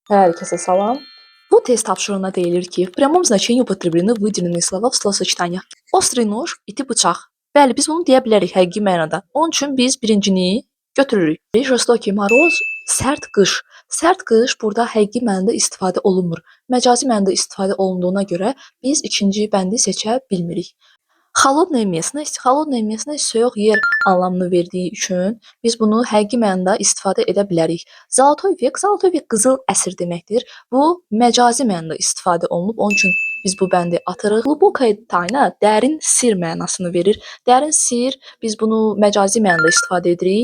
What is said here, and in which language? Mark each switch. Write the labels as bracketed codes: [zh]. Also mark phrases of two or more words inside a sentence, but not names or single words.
[az] Herkese salam. Bu test tapşırığına deyilir ki, [ru] в прямом значении употреблены выделенные слова в словосочетаниях. Острый нож, [az] iti bıçaq. Bəli, biz bunu deyə bilərik həqiqi mənada. Onun üçün biz birincini götürürük. [ru] Жестокий мороз, [az] sərt qış. Sərt qış burada həqiqi mənada istifadə olunmur. Məcazi mənada istifadə olunduğuna görə biz ikinci bəndi seçə bilmirik. [ru] Холодная местность [az] soyuq yer anlamını verdiyi üçün biz bunu həqiqi mənada istifadə edə bilərik. [ru] Золотой век [az] qızıl əsr deməkdir. Bu məcazi mənada istifadə olunub, onun üçün biz bu bəndi atırıq. [ru] Глубокая тайна [az] dərin sir mənasını verir. Dərin sir biz bunu məcazi mənada istifadə edirik.